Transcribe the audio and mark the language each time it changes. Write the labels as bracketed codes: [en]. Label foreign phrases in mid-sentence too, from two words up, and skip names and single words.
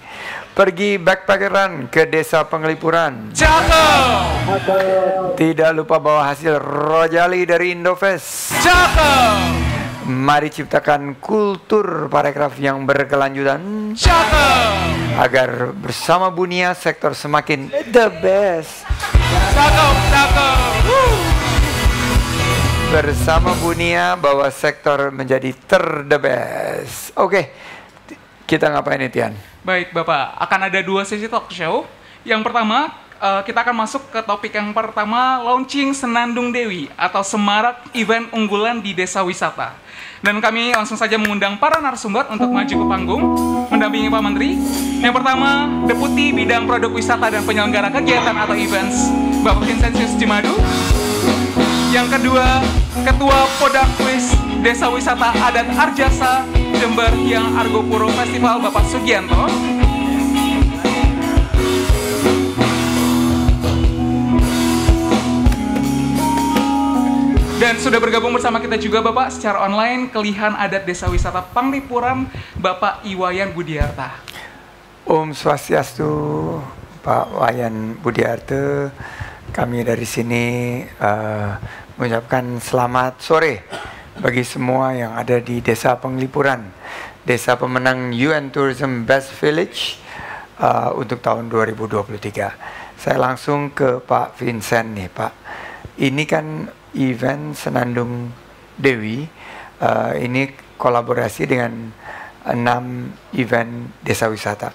[id] Pergi backpackeran ke desa Penglipuran. Cakep. Tidak lupa bawa hasil rojali dari Indofest. Cakep. Mari ciptakan kultur parekraf yang berkelanjutan. Cakep. Agar bersama Bunia sektor semakin [en] the best. [id] Cakep, cakep. Bersama Bunia bahwa sektor menjadi [en] the best. [id] Oke, kita ngapain nih Tian? Baik Bapak, akan ada 2 sesi [en] talk show. [id] Yang pertama, kita akan masuk ke topik yang pertama, launching Senandung Dewi atau semarak event unggulan di desa wisata. Dan kami langsung saja mengundang para narasumber untuk maju ke panggung, mendampingi Pak Menteri. Yang pertama, Deputi Bidang Produk Wisata dan Penyelenggara Kegiatan atau Events, Bapak Vincentius Jimadu. Yang kedua, Ketua Podakwiz Desa Wisata Adat Arjasa Jember Hyang Argopuro Festival, Bapak Sugianto. Dan sudah bergabung bersama kita juga Bapak secara online Kelihan Adat Desa Wisata Penglipuran, Bapak Iwayan Budiarta. [ban] Om Swastiastu, [id] Pak Wayan Budiarta. Kami dari sini mengucapkan selamat sore bagi semua yang ada di Desa Penglipuran, Desa pemenang UN Tourism Best Village untuk tahun 2023. Saya langsung ke Pak Vincent nih Pak. Ini kan event Senandung Dewi, ini kolaborasi dengan 6 event desa wisata.